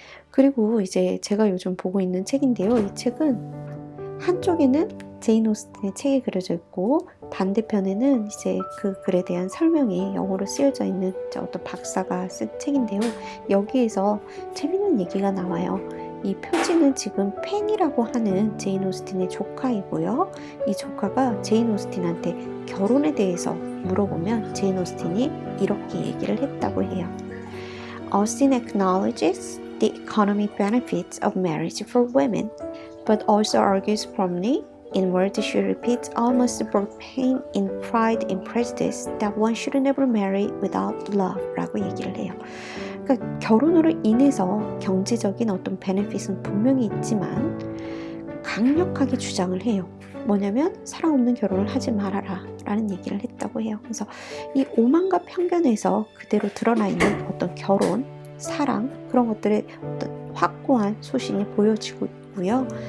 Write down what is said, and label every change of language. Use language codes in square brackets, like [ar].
[ko] 그리고 이제 제가 요즘 보고 있는 책인데요. 이 책은 한쪽에는 제인 오스틴의 책이 그려져 있고 반대편에는 이제 그 글에 대한 설명이 영어로 쓰여져 있는 어떤 박사가 쓴 책인데요. 여기에서 재밌는 얘기가 나와요. 이 표지는 지금 펜이라고 하는 제인 오스틴의 조카이고요. 이 조카가 제인 오스틴한테 결혼에 대해서 물어보면 제인 오스틴이 이렇게 얘기를 했다고 해요. [en] Austen acknowledges the economic benefits of marriage for women, but also argues firmly in words she repeats almost both pain in pride and prejudice that one should never marry without love [ko] 라고 얘기를 해요. 그러니까 결혼으로 인해서 경제적인 어떤 베네핏은 분명히 있지만 강력하게 주장을 해요. 뭐냐면 사랑 없는 결혼을 하지 말아라 라는 얘기를 했다고 해요. 그래서 이 오만과 편견에서 그대로 드러나 있는 어떤 결혼, 사랑 그런 것들의 어떤 확고한 소신이 보여지고 있고요.